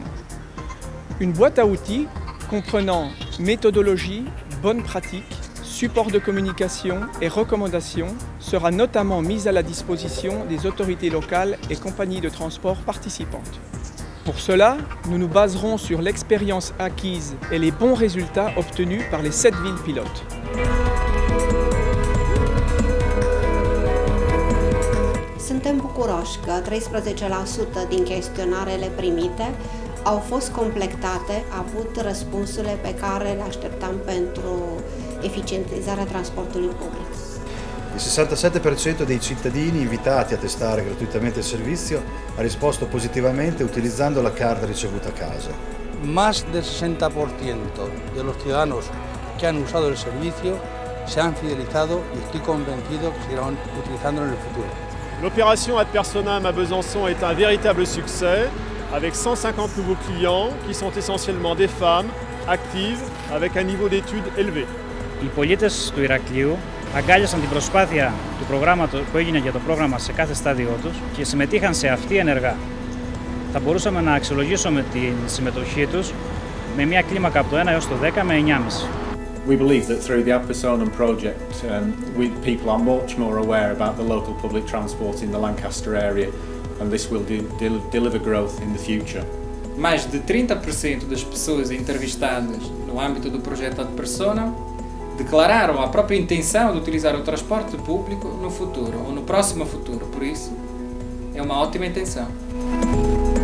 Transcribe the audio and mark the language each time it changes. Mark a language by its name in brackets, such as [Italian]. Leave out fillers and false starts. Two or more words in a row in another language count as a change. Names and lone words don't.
[French] Une boîte à outils comprenant méthodologie, bonnes pratiques, support de communication et recommandations sera notamment mise à la disposition des autorités locales et compagnies de transport participantes. Pour cela, nous nous baserons sur l'expérience acquise et les bons résultats obtenus par les 7 villes pilotes. [Romanian] Suntem bucuroși că 13% din chestionarele primite au fost completate, avut răspunsurile pe care le așteptam pentru eficientizarea transportului public. [Italian] Il 67% dei cittadini invitati a testare gratuitamente il servizio ha risposto positivamente utilizzando la carta ricevuta a casa. [Spanish] Más del 60% de los ciudadanos que han usado el servicio se han fidelizado y estoy convencido que seguirán utilizándolo en el futuro. [French] L'opération Ad Personam à Besançon est un véritable succès, avec 150 nouveaux clients qui sont essentiellement des femmes actives avec un niveau d'études élevé. [Greek] Οι πολίτες του Ηρακλείου αγκάλιασαν την προσπάθεια του προγράμματος που έγινε για το πρόγραμμα σε κάθε στάδιο τους και συμμετείχαν σε αυτή ενεργά. Θα μπορούσαμε να αξιολογήσουμε τη συμμετοχή τους με μια κλίμακα από το 1 έως το 10 με 9,5. [English] We believe that through the Ad Personam project, people are much more aware about the local public transport in the Lancaster area, and this will deliver growth in the future. [Portuguese] Mais de 30% das pessoas entrevistadas no âmbito do projeto Ad Personam declararam a própria intenção de utilizar o transporte público no futuro, ou no próximo futuro. Por isso, é uma ótima intenção.